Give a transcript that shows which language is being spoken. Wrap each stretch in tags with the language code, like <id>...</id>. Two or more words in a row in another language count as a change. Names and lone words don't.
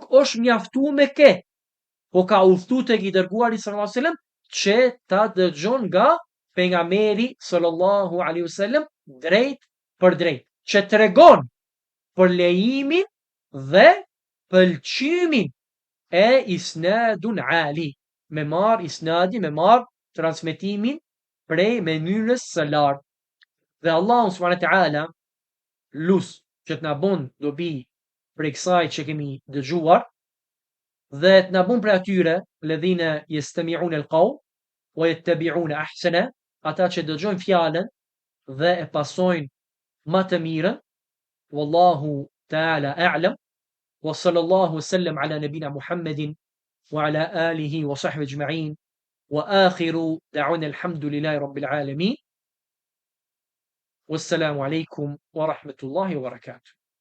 <sq>është mjaftuar me këtë, po ka udhëtuar tek i dërguari</sq> <ar>صلى الله عليه وسلم</ar> <sq>që ta dëgjon nga pejgamberi</sq> <ar>صلى الله عليه وسلم</ar> <sq>drejt për drejt, që tregon për lejimin dhe pëlqimin e</sq> <ar>إسناد عال,</ar> <sq>me marr isnadin, me marr transmetimin prej mënyrës së lartë. Dhe Allahu</sq> <ar>سبحانه وتعالى</ar> <sq>lus që të na bën dobi prej kësaj që kemi dëgjuar dhe të na bën prej atyre</sq> <ar>الذين يستمعون القول ويتبعون أحسن,</ar> <sq>ata që dëgjojnë fjalën dhe e pasojnë më të mirën.</sq> <ar>والله تعالى أعلم وصلى الله وسلم على نبينا محمد وعلى آله وصحبه أجمعين وآخر دعوانا الحمد لله رب العالمين. والسلام عليكم ورحمة الله وبركاته.</ar>